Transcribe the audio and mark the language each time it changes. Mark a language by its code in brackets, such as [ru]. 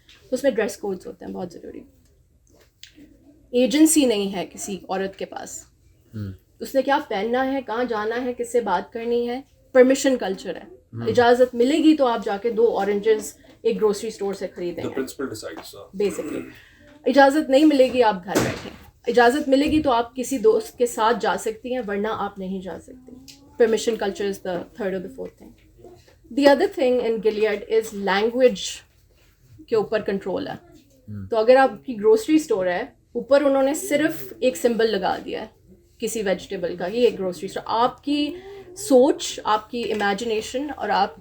[ur] تو اس میں dress codes ہوتے ہیں بہت ضروری. ایجنسی نہیں ہے کسی عورت کے پاس, اس نے کیا پہننا ہے, کہاں جانا ہے, کس سے بات کرنی ہے. پرمیشن کلچر ہے, اجازت ملے گی تو آپ جا کے 2 اورنجز ایک گروسری اسٹور سے خریدیں گے بیسکلی. اجازت نہیں ملے گی آپ گھر بیٹھیں, اجازت ملے گی تو آپ کسی دوست کے ساتھ جا سکتی ہیں, ورنہ آپ نہیں جا سکتی. Permission culture is [en] the third or the fourth thing. The other thing in Gilead is language [ur] کے اوپر کنٹرول ہے. تو اگر آپ کی گروسری اسٹور ہے اوپر انہوں نے صرف ایک سمبل لگا دیا ہے کسی ویجیٹیبل کا, یہ ایک گروسری اسٹور. آپ کی سوچ, آپ کی امیجنیشن اور آپ کی